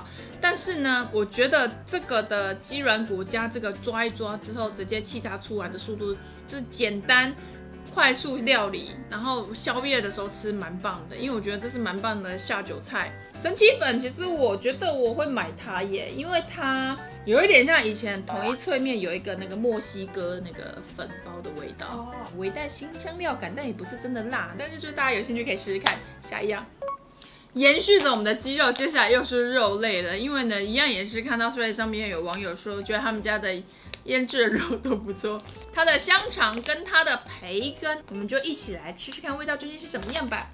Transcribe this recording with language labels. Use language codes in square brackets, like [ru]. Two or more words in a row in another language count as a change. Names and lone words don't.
[zh] 但是呢，我覺得這個的雞軟骨加這個抓一抓之後，直接氣炸出来的速度就是簡單。快速料理，然後宵夜的時候吃蠻棒的，因為我覺得這是蠻棒的下酒菜。神奇粉其實我覺得我會買它耶，因為它有一點像以前統一脆麵有一個那個墨西哥那個粉包的味道，微帶辛香料感，但也不是真的辣。但是就是大家有興趣可以試試看。下一樣，延續着我們的雞肉，接下來又是肉類了，因為呢一樣也是看到Threads上面有網友說，覺得他們家的醃製的肉都不錯，它的香腸跟它的培根，我們就一起來吃吃看味道究竟是怎麼樣吧。